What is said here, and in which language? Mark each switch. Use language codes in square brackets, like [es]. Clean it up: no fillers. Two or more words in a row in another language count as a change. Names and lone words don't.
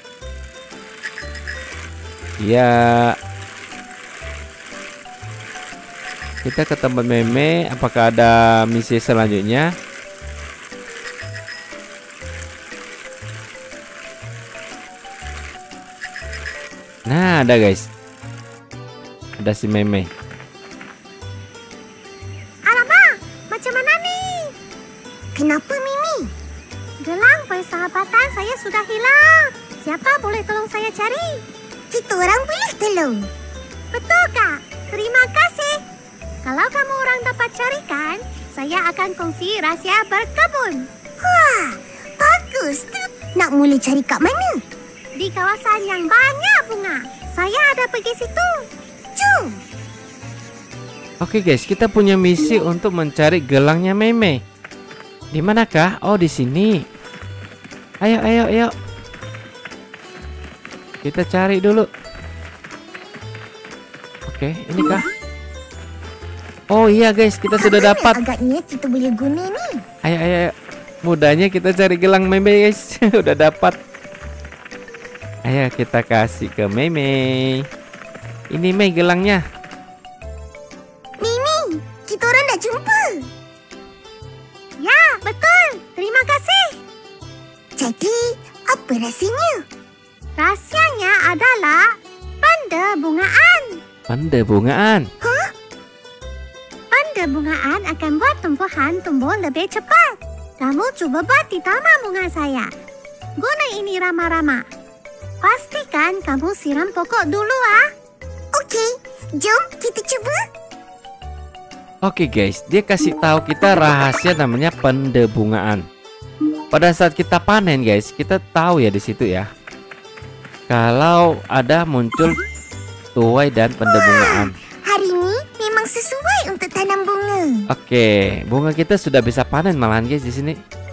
[id] Iya. Kita ke tempat Meme. Apakah ada misi selanjutnya? Nah, ada guys. Ada si Meme. [ms] Alamak, macam mana nih? Kenapa Mimi? Gelang persahabatan saya sudah hilang. Siapa boleh tolong saya cari? Kita orang boleh tolong. Betul Kak, terima kasih. Kalau kamu orang dapat carikan, saya akan kongsi rahsia berkebun. Wah, bagus tu. Nak mula cari kat mana? Di kawasan yang banyak bunga. Saya ada pergi situ. Jom. [id] Oke guys, kita punya misi untuk mencari gelangnya Meme. Di manakah? Oh, di sini. Ayo, ayo, ayo. Kita cari dulu. Oke, ini kah? Oh iya guys, kita sudah dapat. [ms] Agaknya kita boleh guna ni. [id] Ayo, ayo, ayo. Mudahnya kita cari gelang Meme guys. Udah dapat. Ayo kita kasih ke Meme. Ini Meme gelangnya. [ms] Mimi, kita orang dah jumpa. Ya, betul. Terima kasih. Jadi, apa rahsianya? Rahsianya adalah pendebungaan. Pendebungaan. Hah? Pendebungaan akan buat tumbuhan tumbuh lebih cepat. Kamu cuba buat di taman bunga saya. Guna ini rama-rama. Pastikan kamu siram pokok dulu ah. Okey, jom kita cuba. [id] Oke guys, dia kasih tahu kita rahasia namanya pendebungaan. Pada saat kita panen guys, kita tahu ya di situ ya. Kalau ada muncul tuai dan pendebungaan. [ms] Hari ini memang sesuai untuk tanam bunga. [id] Oke, bunga kita sudah bisa panen malahan guys di sini.